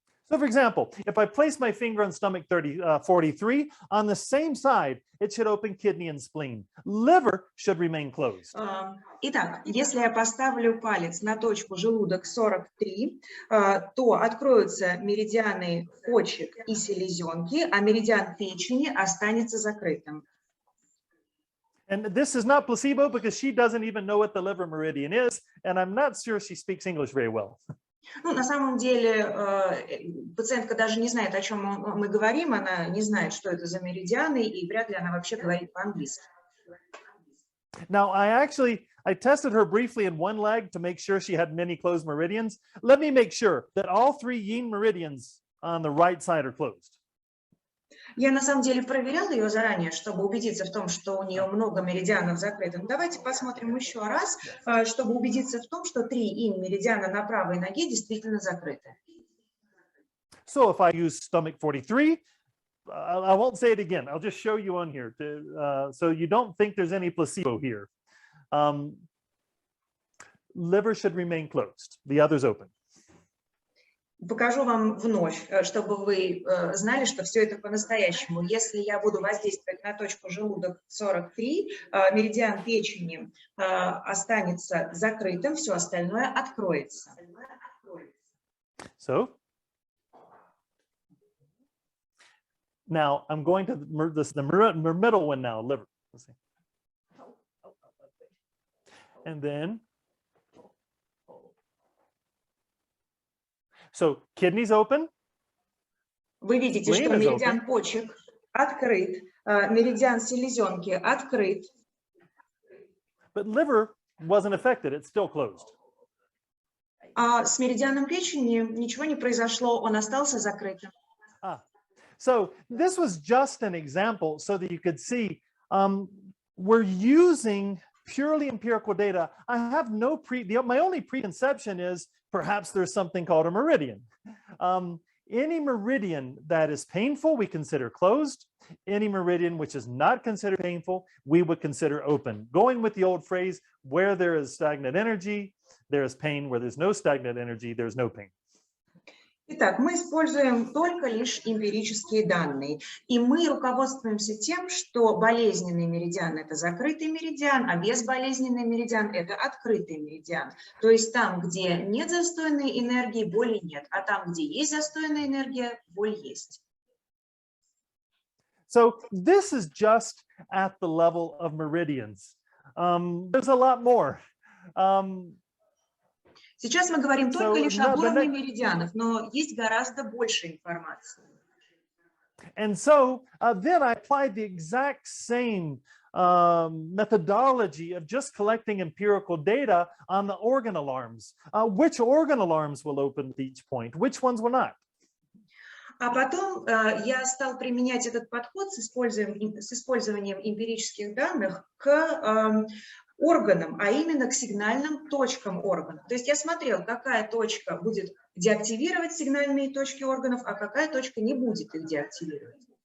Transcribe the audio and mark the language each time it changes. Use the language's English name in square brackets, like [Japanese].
[English] So, for example, if I place my finger on stomach 43, on the same side, it should open kidney and spleen. Liver should remain closed. [Russian] Итак, если я поставлю палец на точку желудок 43, то откроются меридианы почек и селезенки, а меридиан печени останется закрытым. [English] And this is not placebo because she doesn't even know what the liver meridian is, and I'm not sure she speaks English very well. [Russian] Ну, на самом деле, пациентка даже не знает, о чем мы говорим, она не знает, что это за меридианы, и вряд ли она вообще говорит по-английски. [English] Now, I tested her briefly in one leg to make sure she had many closed meridians. Let me make sure that all 3 yin meridians on the right side are closed. [Russian] Я на самом деле проверяла ее заранее, чтобы убедиться в том, что у нее много меридианов закрыто. Но давайте посмотрим еще раз, чтобы убедиться в том, что 3 инь-меридиана на правой ноге действительно закрыты. [English] So if I use stomach 43, I won't say it again. I'll just show you on here so you don't think there's any placebo here. Liver should remain closed. The others open. [Russian] Покажу вам вновь, чтобы вы знали, что все это по-настоящему. Если я буду воздействовать на точку желудок 43, меридиан печени останется закрытым, все остальное откроется. [English] So, now I'm going to the middle one now, liver. Let's see. And then, so kidneys open. [Russian] Вы видите, что меридиан почек открыт, меридиан селезенки открыт. [English] But liver wasn't affected, it's still closed. [Russian] А с меридианом печени ничего не произошло, он остался закрытым. [English] So this was just an example so that you could see we're using purely empirical data. I have my only preconception is perhaps there's something called a meridian. Any meridian that is painful, we consider closed. Any meridian which is not considered painful, we would consider open. Going with the old phrase, where there is stagnant energy, there is pain. Where there's no stagnant energy, there's no pain. [Russian] Итак, мы используем только лишь эмпирические данные, и мы руководствуемся тем, что болезненный меридиан – это закрытый меридиан, а безболезненный меридиан – это открытый меридиан. То есть там, где нет застойной энергии, боли нет, а там, где есть застойная энергия, боль есть. [English] So this is just at the level of meridians. There's a lot more. [Russian] Сейчас мы говорим только лишь об [English] the [Russian] уровне [English] next- [Russian] меридианов, но есть гораздо больше информации. [English] And so then I applied the exact same methodology of just collecting empirical data on the organ alarms. Which organ alarms will open at each point? Which ones will not? [Russian] А потом я стал применять этот подход с использованием эмпирических данных к органам, а именно к сигнальным точкам органов. То есть я смотрел, какая точка будет деактивировать сигнальные точки органов, а какая точка не будет их деактивировать.